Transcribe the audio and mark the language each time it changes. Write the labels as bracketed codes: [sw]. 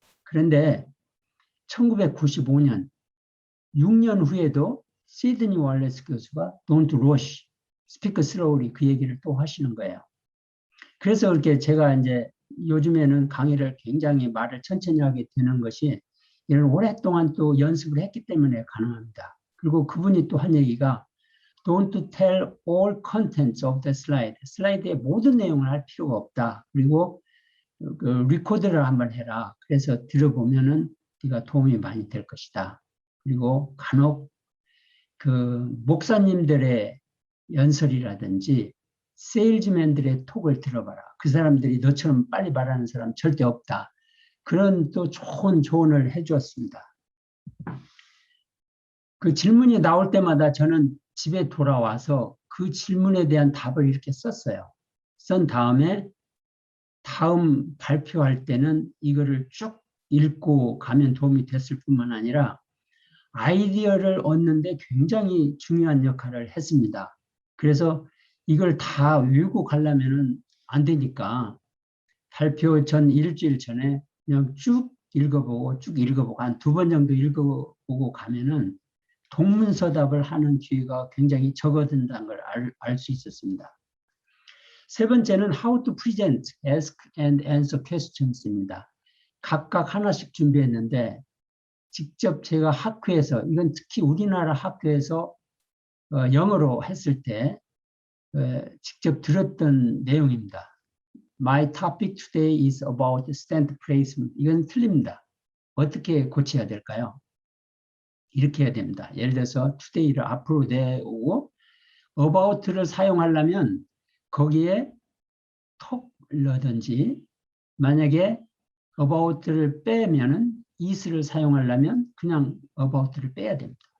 [ko] 그런데 1995년 6년 후에도 시드니 월레스 교수가 [en] Don't rush, Speak slowly [ko] 그 얘기를 또 하시는 거예요. 그래서 그렇게 제가 이제 요즘에는 강의를 굉장히 말을 천천히 하게 되는 것이 이런 오랫동안 또 연습을 했기 때문에 가능합니다. [en] 그리고 그분이 또 한 얘기가 Don't tell all contents of the slide. [ko] 슬라이드의 모든 내용을 할 필요가 없다. 그리고 그 리코더를 한번 해라. 그래서 들어보면은 네가 도움이 많이 될 것이다. 그리고 간혹 그 목사님들의 연설이라든지 세일즈맨들의 톡을 들어봐라. 그 사람들이 너처럼 빨리 말하는 사람 절대 없다. 그런 또 좋은 조언을 해주었습니다. 그 질문이 나올 때마다 저는 집에 돌아와서 그 질문에 대한 답을 이렇게 썼어요. 쓴 다음에 다음 발표할 때는 이거를 쭉 읽고 가면 도움이 됐을 뿐만 아니라 아이디어를 얻는데 굉장히 중요한 역할을 했습니다. 그래서 이걸 다 외우고 가려면 안 되니까 발표 전 일주일 전에 그냥 쭉 읽어보고 한 2번 정도 읽어보고 가면은 동문서답을 하는 기회가 굉장히 적어진다는 걸 알 수 있었습니다. [en] 세 번째는 How to present, ask and answer questions입니다. [ko] 각각 하나씩 준비했는데 직접 제가 학회에서 이건 특히 우리나라 학교에서 영어로 했을 때 직접 들었던 내용입니다. [en] My topic today is about stent placement. [ko] 이건 틀립니다. 어떻게 고쳐야 될까요? 이렇게 해야 됩니다. 예를 들어서 today를 앞으로 내오고 about를 사용하려면 거기에 톡 넣든지 만약에 about를 빼면은 is를 사용하려면 그냥 about를 빼야 됩니다.